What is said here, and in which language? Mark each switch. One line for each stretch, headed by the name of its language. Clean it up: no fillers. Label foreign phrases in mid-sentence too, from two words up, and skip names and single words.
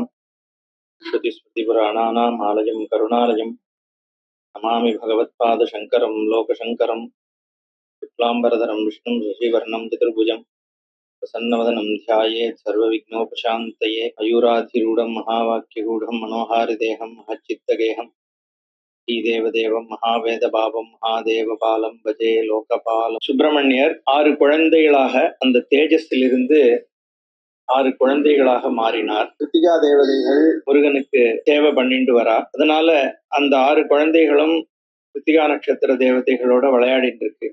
Sanskrit: श्रुतिस्मृतिपुराणानाम् आलयं करुणालयं नमामि भगवत्पादशङ्करं लोकशङ्करं। शुक्लाम्बरधरं विष्णुं शशिवर्णं चतुर्भुजं प्रसन्नवदनं ध्यायेत् सर्वविघ्नोपशान्तये। मयूराधिरूढं महावाक्यगूढं मनोहारिदेहं महच्चित्तगेहं देवदेवं महावेदभावं महादेवबालं भजे लोकपालम्.
Tamil: சுப்பிரமணியர் 6 குழந்தைகளாக அந்த தேஜஸிலிருந்து 6 குழந்தைகளாக மாறினார். கிருத்திகா தேவதைகள் முருகனுக்கு சேவை பண்ணிட்டு வரா. அதனால அந்த 6 குழந்தைகளும் கிருத்திகா நட்சத்திர தேவதைகளோட விளையாடிட்டு இருக்கு.